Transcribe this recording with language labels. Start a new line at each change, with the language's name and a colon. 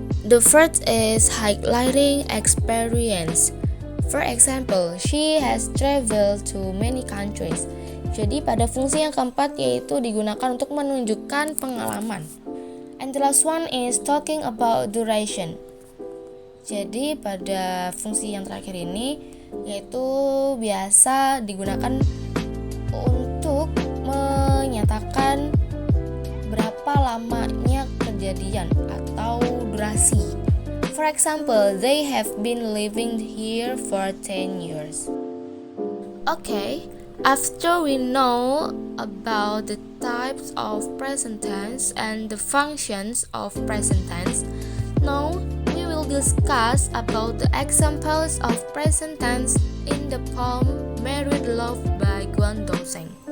English: The first is highlighting experience. For example, she has traveled to many countries.
Indonesian: Jadi pada fungsi yang keempat yaitu digunakan untuk menunjukkan pengalaman.
English: And the last one is talking about duration.
Indonesian: Jadi pada fungsi yang terakhir ini yaitu biasa digunakan untuk menyatakan berapa lamanya kejadian atau durasi.
English: For example, they have been living here for 10 years. Okay, after we know about the types of present tense and the functions of present tense, now we will discuss about the examples of present tense in the poem Married Love by Guan Dosheng.